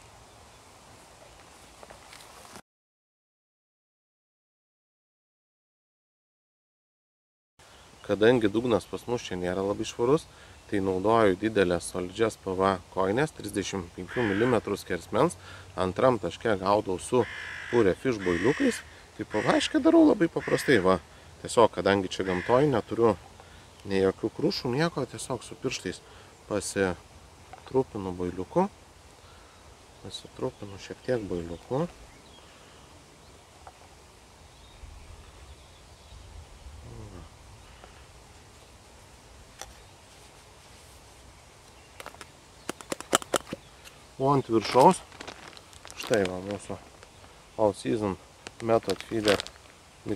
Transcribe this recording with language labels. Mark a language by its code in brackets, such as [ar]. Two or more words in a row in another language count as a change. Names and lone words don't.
[lt] Kadangi dugnas pas mus čia nėra labai švarus, tai naudoju didelės solidžias PVA koinės, 35 mm skersmens, antram taške gaudau su [en] pure fish [lt] boiliukais, tai PVA darau labai paprastai, va, tiesiog, kadangi čia gamtoj neturiu nei jokių krūšų, nieko, tiesiog su pirštais pasitrupinu boiliuku, šiek tiek boiliuku. O ant viršaus, štai va mūsų All Season Method Feeder miksiukas.